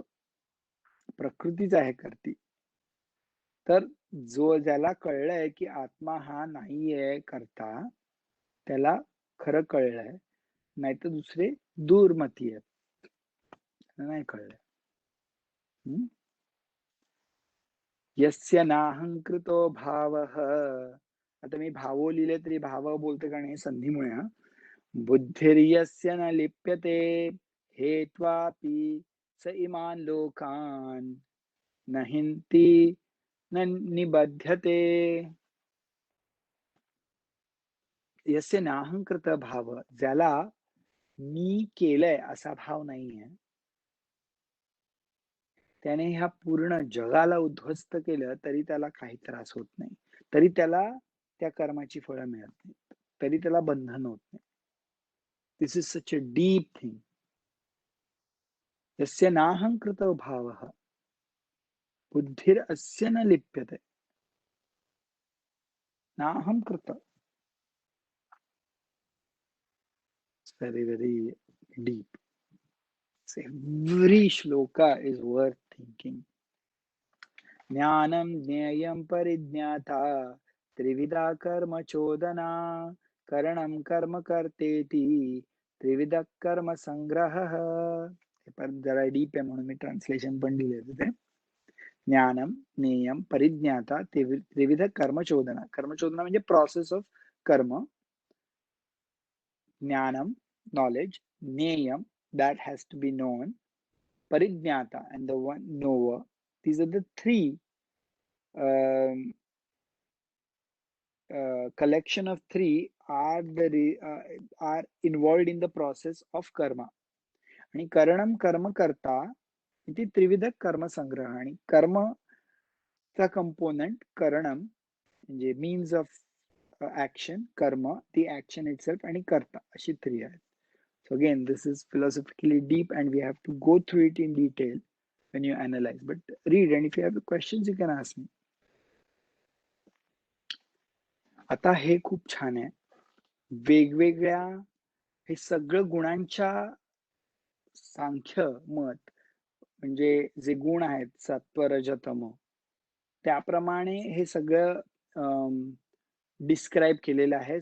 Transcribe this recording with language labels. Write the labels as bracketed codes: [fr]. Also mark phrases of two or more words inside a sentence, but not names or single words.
[mr] प्रकृतीच आहे करती. तर ज्याला कळलंय की आत्मा हा नाहीये कर्ता, त्याला खरं कळलंय. नाहीतर दुसरे दुर्मती आहेत, नाही कळलंय. [sa] यस्य नाहंकृतो भावः. [mr] आता मी भावो लिहिले तरी भाव बोलते कारण हे संधीमुळे. [sa] बुद्धिर्यस्य न लिप्यते हेत्वापि स इमान् लोकान् न हिंती न निबध्यते. यस्य नाहंकृत भाव, [mr] ज्याला मी केलंय असा भाव नाहीये, त्याने ह्या पूर्ण जगाला उद्ध्वस्त केलं तरी त्याला काही त्रास होत नाही, तरी त्याला त्या कर्माची फळं मिळत नाही, तरी त्याला बंधन होत नाही. [en] This is such a deep thing. [sa] यस्य नाहंकृत भावः बुद्धिर अस्य न लिप्यते. नाहंकृत, [en] very very deep. So every shloka is worth thinking. [sa] ज्ञानं ज्ञेयं परिज्ञाता त्रिविधा कर्म चोदना करणं कर्म कर्तेति त्रिविध कर्म संग्रहः. [mr] हे पण जरा डीप आहे म्हणून मी ट्रान्सलेशन पण दिले तिथे. [sa] ज्ञानम ज्ञेयम परिज्ञाता त्रिविध कर्मचोदना. [mr] कर्मचोदना म्हणजे [en] process of karma. ज्ञानम knowledge, ज्ञेयम that has to be known, parijnata and the one knower. These are the three collection of three are are involved in the process of karma. [sa] आणि करणम कर्म करता इति त्रिविध कर्म संग्रह. [mr] आणि कर्म चा [en] कंपोनेंट करणम म्हणजे means of action, karma, the action itself, and karta. अशी three आहेत. So again, this is philosophically deep and we have to go through it in detail when you analyze. But read, and if you have questions, you can ask me. [mr] आता हे खूप छान आहे. वेगवेगळ्या हे सगळं गुणांच्या सांख्य मत म्हणजे जे गुण आहेत सत्व रज तम त्याप्रमाणे हे सगळं डिस्क्राइब केलेलं आहे.